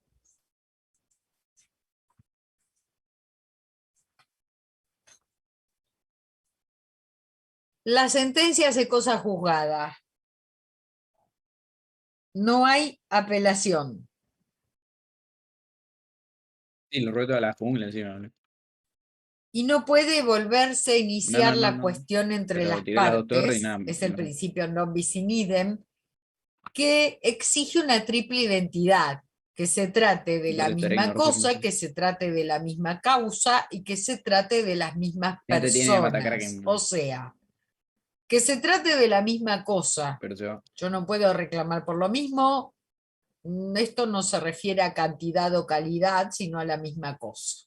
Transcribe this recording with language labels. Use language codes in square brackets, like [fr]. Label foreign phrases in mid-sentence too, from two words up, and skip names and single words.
[es] La sentencia hace cosa juzgada. No hay apelación. Sí, lo reto a la jungla encima, ¿no? Y no puede volverse a iniciar la cuestión entre las partes, es el principio [la] non bis in idem, [es] que exige una triple identidad, que se trate de la misma cosa, que se trate de la misma causa y que se trate de las mismas personas. O sea, que se trate de la misma cosa. Yo no puedo reclamar por lo mismo. Esto no se refiere a cantidad o calidad, sino a la misma cosa.